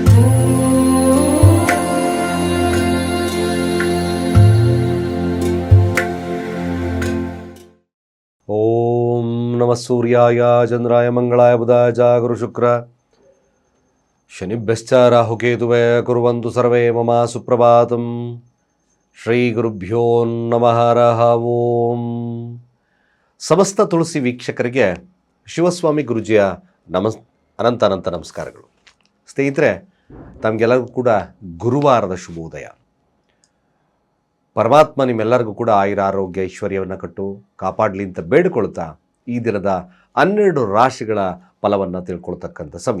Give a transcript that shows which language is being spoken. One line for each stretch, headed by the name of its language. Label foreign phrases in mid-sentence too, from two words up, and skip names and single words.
Sanskrit: ಓಂ ನಮಃ ಸೂರ್ಯಾಯ ಚಂದ್ರಾಯ ಮಂಗಳಾಯ ಬುಧಾಯ ಚ ಗುರು ಶುಕ್ರ ಶನಿಭ್ಯಶ್ಚ ರಾಹುಕೇತುವೇ ಕುರ್ವಂತು ಸರ್ವೇ ಮಮ ಸುಪ್ರಭಾತಂ. ಶ್ರೀ ಗುರುಭ್ಯೋ ನಮಃ. ಹರಃ ಓಂ.
Kannada: ಸಮಸ್ತ ತುಳಸಿ ವೀಕ್ಷಕರಿಗೆ ಶಿವಸ್ವಾಮಿ ಗುರುಜಿಯ ಅನಂತ ನಮಸ್ಕಾರಗಳು. ಸ್ನೇಹಿತರೆ, ತಮಗೆಲ್ಲರಿಗೂ ಕೂಡ ಗುರುವಾರದ ಶುಭೋದಯ. ಪರಮಾತ್ಮ ನಿಮ್ಮೆಲ್ಲರಿಗೂ ಕೂಡ ಆಯುರಾರೋಗ್ಯ ಐಶ್ವರ್ಯವನ್ನು ಕೊಟ್ಟು ಕಾಪಾಡಲಿ ಅಂತ ಬೇಡಿಕೊಳ್ತಾ ಈ ದಿನದ 12 ರಾಶಿಗಳ ಫಲವನ್ನು ತಿಳ್ಕೊಳ್ತಕ್ಕಂಥ ಸಮಯ.